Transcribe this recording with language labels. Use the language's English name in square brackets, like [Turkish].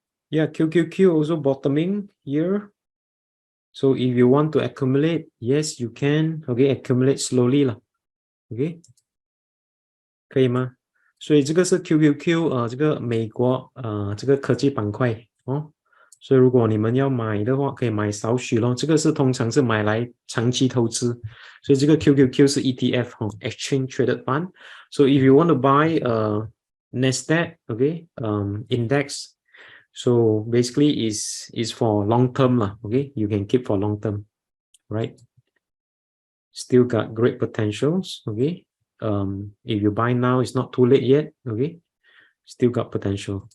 [English] Yeah, QQQ also bottoming here. So if you want to accumulate, yes, you can. Okay, accumulate slowly lah. Okay. [Chinese] 可以吗？所以这个是 QQQ 这个美国这个科技板块哦，所以如果你们要买的话，可以买少许咯。这个是通常是买来长期投资，所以这个 QQQ 是 ETF Exchange Traded Fund. [English] So if you want to buy NASDAQ, okay, index, so basically is for long term lah. Okay, you can keep for long term, right? Still got great potentials. Okay. If you buy now, it's not too late yet. Okay, still got potential.